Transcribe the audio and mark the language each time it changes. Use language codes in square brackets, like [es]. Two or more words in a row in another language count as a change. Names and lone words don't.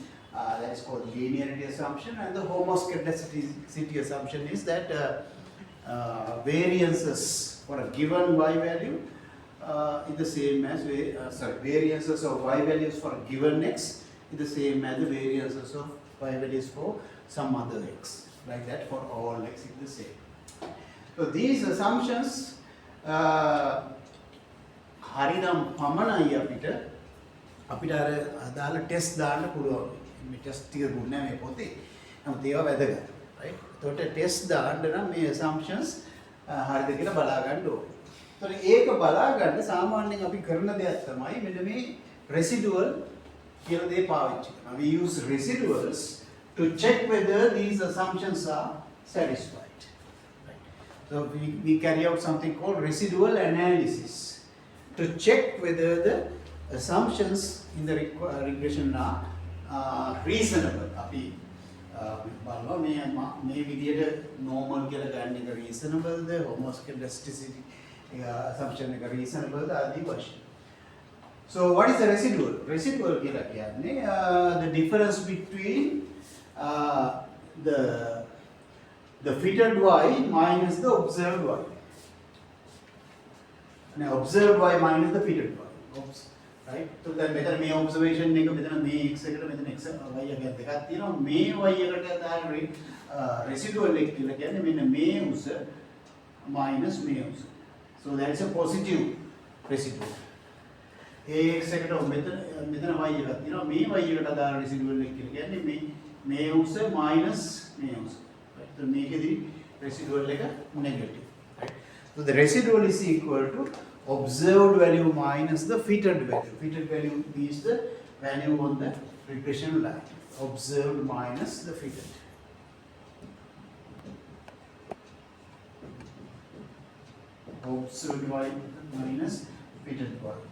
[en] That is called linearity assumption, and the homoscedasticity assumption is that variances for a given y value is the same as variances of y values for a given x is the same as the variances of y values for some other x. Like that for all x is the same. So these assumptions [si] හරිනම් පමණයි අපිට අර අදාළ ටෙස්ට් දාන්න පුළුවන්. මේ ටෙස්ට් ටික දුන්නේ මේ පොතේ. නමුත් ඒවා වැදගත්. right? එතකොට ටෙස්ට් දාන්න නම් මේ assumptions හරිද කියලා බලා ගන්න ඕනේ. එතකොට ඒක බලා ගන්න සාමාන්‍යයෙන් අපි කරන දෙයක් තමයි මෙන්න මේ residual කියලා දේ පාවිච්චි කරනවා. [en] We use residuals to check whether these assumptions are satisfied. Right? So we carry out something called residual analysis to check whether the assumptions in the regression are reasonable. [si] අපි බලනවා මේ විදියට normal කියලා ගන්න එක reasonable ද, [en] homoscedasticity assumption [si] එක reasonable ද ආදී වශයෙන්. [en] So what is the residual? Residual [si] කියලා කියන්නේ [en] the difference between the fitted y minus the observed y. Now observed y minus the fitted y. Oops. Right? So then [si] මෙතන මේ observation එක මෙතන මේ x එකට මෙතන x y එක දෙකක් තියෙනවා. මේ y එකට දාන residual එක කියලා කියන්නේ මෙන්න මේ උස minus මේ උස. [en] So that is a positive residual. [si] ax එකට මෙතන y එකක් තියෙනවා. මේ y එකට දාන residual එක කියලා කියන්නේ මේ උස minus මේ උස. [en] Right? [si] So මේකෙදි residual එක [en] negative. Right? So the residual is equal to observed value minus the fitted value. Fitted value is the value on the regression line. Observed minus the fitted. Observed y minus fitted y.